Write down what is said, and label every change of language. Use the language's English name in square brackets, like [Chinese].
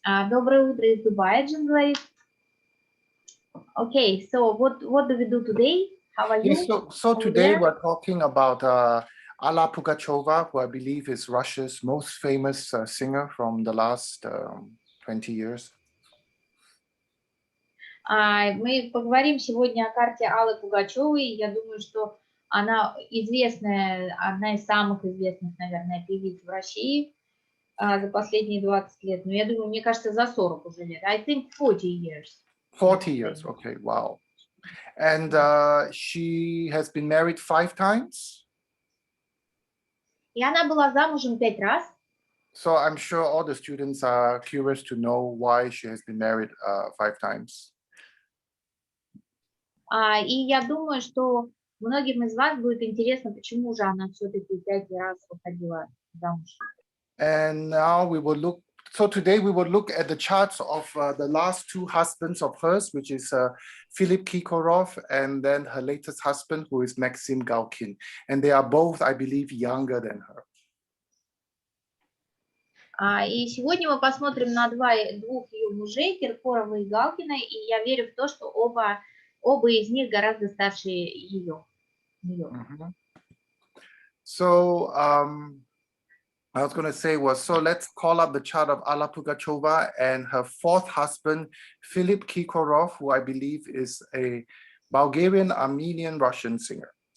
[Russian] Доброе утро из Дубая, Джин говорит. [English] Okay, so what do we do today? How are you? Yes, so today we're talking about Alла Pugacheva, who I believe is Russia's most famous singer from the last 20 years. [Russian] Мы поговорим сегодня о карте Аллы Пугачевой. Я думаю, что она известная, одна из самых известных, наверное, певиц в России за последние 20 лет. Но я думаю, мне кажется, за 40 уже лет. [English] I think 40 years. 40 years, okay, wow. And she has been married 5 times. [Russian] И она была замужем 5 раз. [English] So I'm sure all the students are curious to know why she has been married 5 times. [Russian] И я думаю, что многим из вас будет интересно, почему же она все-таки 5 раз выходила замуж. [English] And now we will look. So today we will look at the charts of the last 2 husbands of hers, which is Filippa Kirkorova and then her latest husband, who is Maxima Галкин. And they are both, I believe, younger than her. [Russian] И сегодня мы посмотрим на двух ее мужей, Киркорова и Галкина, и я верю в то, что оба из них гораздо старше ее. Mm-hmm. [English] So I was going to say so let's call up the chart of Alла Pugacheva and her 4th husband, Filippa Kirkorova, who I believe is a Bulgarian, Armenian, Russian singer.